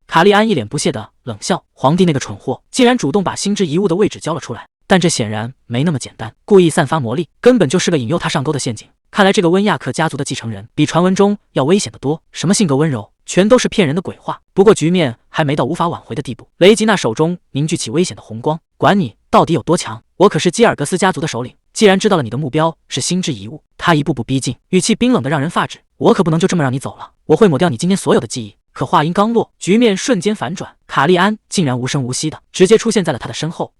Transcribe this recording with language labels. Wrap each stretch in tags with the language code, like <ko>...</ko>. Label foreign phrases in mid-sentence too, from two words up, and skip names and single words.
<zh>卡利安一臉不屑地冷笑，皇帝那個蠢貨竟然主動把心之遺物的位置交了出來，但這顯然沒那麼簡單，故意散發魔力，根本就是個引誘他上鈎的陷阱。看來這個溫亞克家族的繼承人比傳聞中要危險得多，什麼性格溫柔，全都是騙人的鬼話。不過局面還沒到無法挽回的地步。雷吉娜手中凝聚起危險的紅光，管你到底有多強，我可是基爾格斯家族的首領。既然知道了你的目標是心之遺物，他一步步逼近，語氣冰冷的讓人發指。我可不能就這麼讓你走了，我會抹掉你今天所有的記憶。可話音剛落，局面瞬間反轉，卡利安竟然无聲無息的直接出現在了他的身後。</zh>